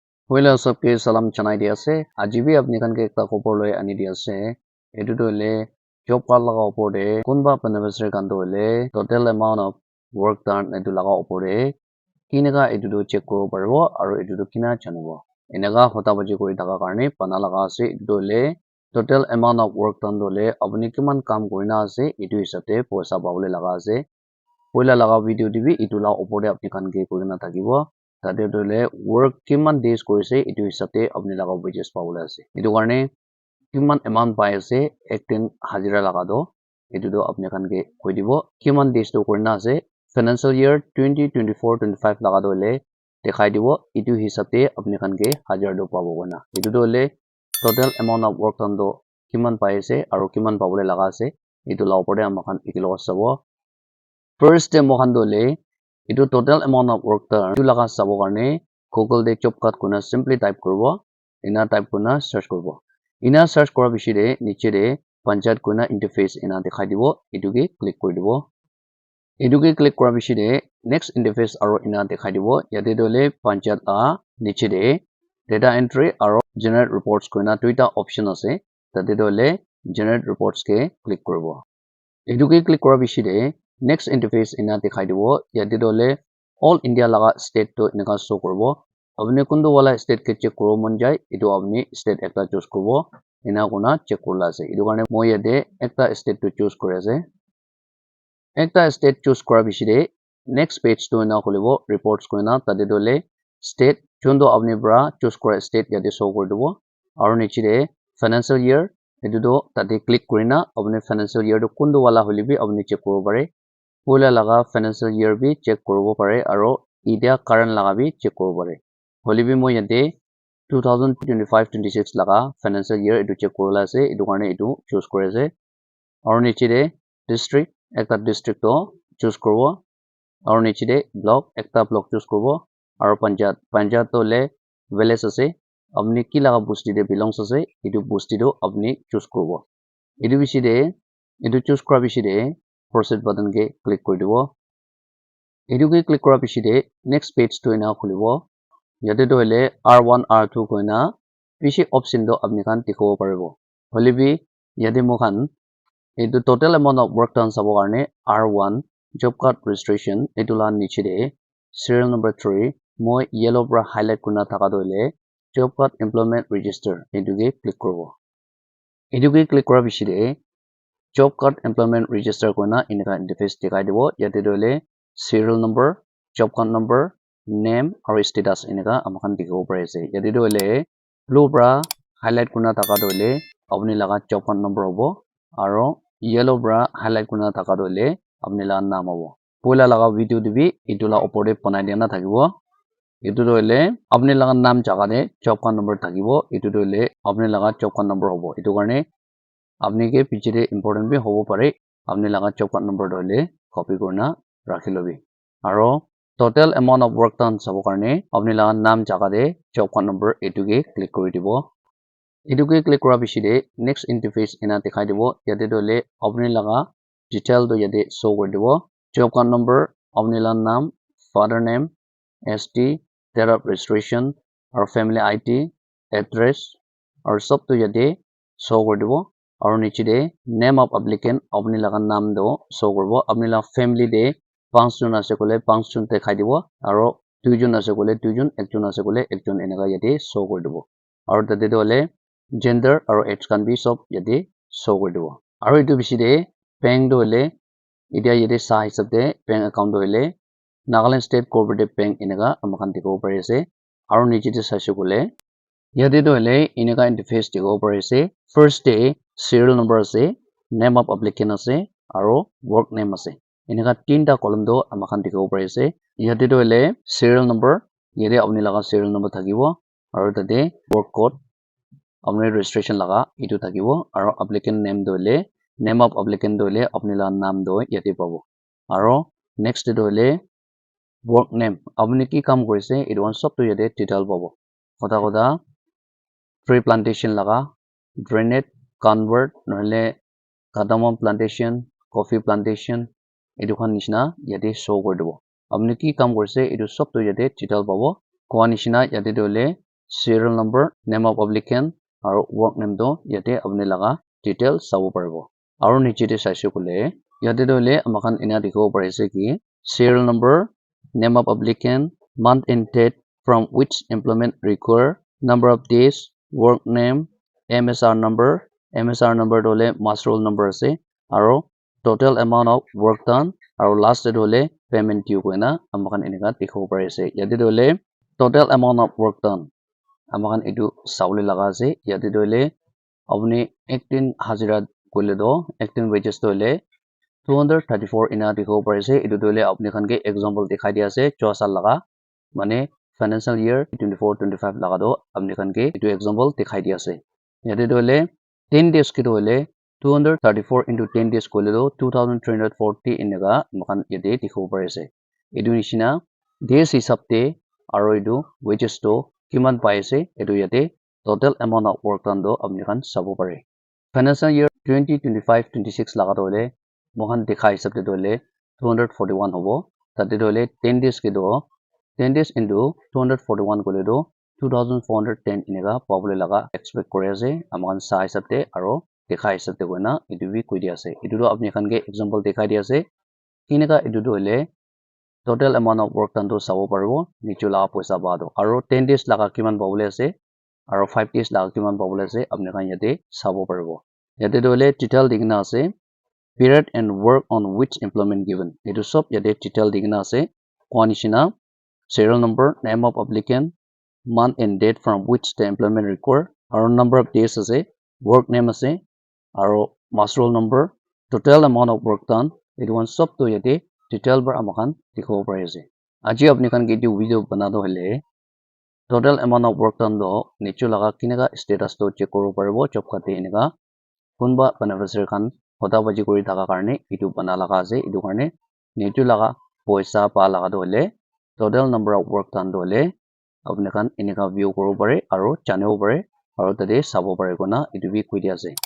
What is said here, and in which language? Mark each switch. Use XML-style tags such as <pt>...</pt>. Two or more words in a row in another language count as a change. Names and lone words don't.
<nag>Hola सबके salam chanai dia ase aji bhi apni khan ke ekta khobor loi ani dia ase etu to le</nag> <en>job card</en> <nag>laga opor de kunba beneficiary khan to le</nag> <en>total amount of work done</en> <nag>etu laga opor de kinega etu to check koribo paribo aru etu to kina janibo eneka hota baji kori thaka karone bana laga ase etu to le</nag> <en>total amount of work done</en> <nag>to le apni kiman kaam korina ase etu hisab de paisa pabole laga ase poila laga video de bhi etu la opor de apni khan ke korina thakibo tate to le work kiman days korise etu hisab de apni laga wages pabole ase etu karone kiman amount pai ase ektin hajira laga do etu to apni khan ke koi dibo kiman days to korina ase</nag> <en>financial year</en> <nag>2024-25 laga do le dekhai dibo etu hisab de apni khan ke hajar do pabo kona etu to le</nag> <en>total amount of work done</en> <nag>do kiman pai ase aru kiman pabole laga ase etu la opor de amakhan ekilo sabo</nag> <en>first day</en> <nag>mohan do le etu</nag> <en>total amount of work done</en> <nag>etu laga sabo karone Google de</nag> <en>job card</en> <nag>kuna</nag> <en>simply type</en> <nag>koribo ina type kuna search koribo ina search kora bishi de niche de panchayat kuna interface ina dekhai dibo etu ke click kori dibo etu ke click kora bishi de</nag> <en>next interface</en> <nag>aru ina dekhai dibo yate to le panchayat la niche de</nag> <en>data entry</en> <nag>aru</nag> <en>generate reports</en> <nag>kuna duita option ase tate to le</nag> <en>generate reports</en> <nag>ke click koribo etu ke click kora bishi de</nag> <en>next interface</en> <nag>ina dekhai dibo yate to le all India laga state to enaka show koribo apni kundu wala state ke check koro mon jai etu apni state ekta choose koribo ena kona check korla ase etu karone moi yate ekta state to choose kori ase ekta state choose kora bishi de</nag> <en>next page</en> <nag>to ena kholibo reports koina tate to le state chondo apni para choose kora state yate show kori dibo aru niche de</nag> <en>financial year</en> <nag>etu to tate click korina apni</nag> <en>financial year</en> <nag>to kundu wala holi bi apni check koribo pare poila laga</nag> <en>financial year</en> <nag>bi check koribo pare aru idia current laga bi check koribo pare holi bi moi yate 2025-26 laga</nag> <en>financial year</en> <nag>etu check korila ase etu karone etu choose kori ase aru niche de district ekta district to choose koribo aru niche de block ekta block choose koribo aru panchayat to le village ase apni ki laga bosti de belongs ase etu bosti to apni choose koribo etu bishi de etu choose kora bishi de</nag> <en>proceed button</en> <nag>ke click kori dibo etu ke click kora bishi de</nag> <en>next page</en> <nag>to ena kholibo yate to hole R1 R2 koina bishi option do apni khan dikhibo paribo holi bi yate mokhan etu</nag> <en>total amount of work done</en> <nag>sabo karone R1</nag> <en>job card registration</en> <nag>etu la niche de</nag> <en>serial number</en> <nag>3 moi yellow para highlight kuna thaka do le</nag> <en>job card employment register</en> <nag>etu ke click koribo etu ke click kora bishi de</nag> <en>job card employment register</en> <nag>koina enaka interface dekhai dibo yate to le</nag> <en>serial number job card number name</en> <nag>aru status enaka amakhan dikhibo pare ase yate to le blue para highlight kuna thaka to le apni laga</nag> <en>job card number</en> <nag>hobo aru yellow para highlight kuna thaka to le apni laga naam hobo poila laga video de bi etu la opor de banai dina thakibo etu to le apni laga naam jaga de</nag> <en>job card number</en> <nag>thakibo etu to le apni laga</nag> <en>job card number</en> <nag>hobo etu karone apni ke piche de important bi hobo pare apni laga</nag> <en>job card number</en> <nag>to le copy korna rakhi lobi aru</nag> <en>total amount of work done</en> <nag>sabo karone apni laga naam jaga de</nag> <en>job card number</en> <nag>etu ke click kori dibo etu ke click kora bishi de</nag> <en>next interface</en> <nag>ena dekhai dibo yate to le apni laga detail to yate show kori dibo</nag> <en>job card number</en> <nag>apni laga naam</nag> <en>father name ST date of registration</en> <nag>aru</nag> <en>family IT address</en> <nag>aru sob to yate show kori dibo aru niche de</nag> <en>name of applicant</en> <nag>apni laga naam do show koribo apni laga family de 5 jon ase kole 5 jon dekhai dibo aru 2 jon ase kole 2 jon ekjon ase kole ekjon enaka yate show kori dibo aru tate to le gender aru age kan bi sob yate show kori dibo aru etu bishi de bank to le etia yate sa hisab de</nag> <en>bank account</en> <nag>to le Nagaland State Cooperative Bank enaka amakhan dikhibo pare ase aru niche de saise kole yate to le enaka interface dikhibo pare ase</nag> <en>first day serial number</en> <nag>ase</nag> <en>name of applicant</en> <nag>ase aru</nag> <en>work name</en> <nag>ase enaka tinta column do amakhan dikhibo pare ase yate to le</nag> <en>serial number</en> <nag>yate apni laga</nag> <en>serial number</en> <nag>thakibo aru tate</nag> <en>work code</en> <nag>apni registration laga etu thakibo aru</nag> <en>applicant name</en> <nag>to le</nag> <en>name of applicant</en> <nag>to le apni laga naam do yate pabo aru next to le</nag> <en>work name</en> <nag>apni ki kaam korise etu sob to yate detail pabo kota</nag> <en>tree plantation</en> <nag>laga</nag> <en>drainage convert</en> <nag>নহলে</nag> <en>cardamom plantation coffee plantation</en> <nag>etu khan nishina yate show kori dibo apni ki kaam korise etu sob to yate detail pabo koa nishina yate to le</nag> <en>serial number, name of applicant,</en> <nag>aru</nag> <en>work name</en> <nag>to yate apni laga detail sabo paribo. Aru niche te saise kole yate dole amakan ina dikhibo parise ki</nag> <en>serial number, name of applicant, month and date from which employment require, number of days, work name, MSR number</en> <nag>dole</nag> <en>master roll number</en> <nag>ase aru</nag> <en>total amount of work done</en> <nag>aru last dole</nag> <en>payment due</en> <nag>koina amakan inika dikhibo parise. Yate dole</nag> <en>total amount of work done</en> <nag>amakan edu saule laga ase. Yate dole apni ektin hazira kole do ektin wages dole 234 ina dikhibo parise. Edu dole apni khan ke example dikhai dia ase 4 sal laga mane</nag> <en>financial year</en> <nag>24-25 laga do apni khan ke edu example dikhai dia ase. Yate dole 10 days ki dole 234 into 10 days kole do 2340 inaga makan yate dikhibo parise. Edu nishina days hisab te aru edu wages to kiman paise edu yate</nag> <en>total amount of work done</en> <nag>do apni khan sabo pare.</nag> <en>Financial year</en> <nag>2025-26 laga dole mohan dikhai hisab te dole 241 hobo. Tate dole 10 days ki do 10 days into 241 kole do 2410 inaga pabule laga expect kore ase amakan sa hisab te aru dikhai hisab te koina edu bi koi dia ase. Edu do apni khan ke example dikhai dia ase kinaka edu dole</nag> <en>total amount of work done</en> <nag>to sabo paribo nichu laga paisa ba do aru 10 days laga kiman pabule ase aru 5 days laga kiman pabule ase apni khan yate sabo paribo. Yate dole detail dikna ase</nag> <en>period and work on which employment given</en> <nag>edu sob yate detail dikna ase kwanishina</nag> <en>serial number, name of applicant, month and date from which the employment require</en> <nag>aru</nag> <en>number of days</en> <nag>ase</nag> <en>work name</en> <nag>ase aru</nag> <en>master roll number total amount of work done</en> <nag>edu one sob to yate detail bar amakan dikhibo pare ase. Aji apni khan ke edu video bana do hole</nag> <en>total amount of work done</en> <nag>do nichu laga kinaka status to check koribo paribo job khate enika kunba beneficiary khan hota baji kori thaka karne edu bana laga ase. Edu karne nichu laga paisa pa laga do hole</nag> <en>total number of work done</en> <nag>do hole apni khan enika view koribo pare aru janibo pare aru tate sabo pare kona edu bi koi dia ase.</nag>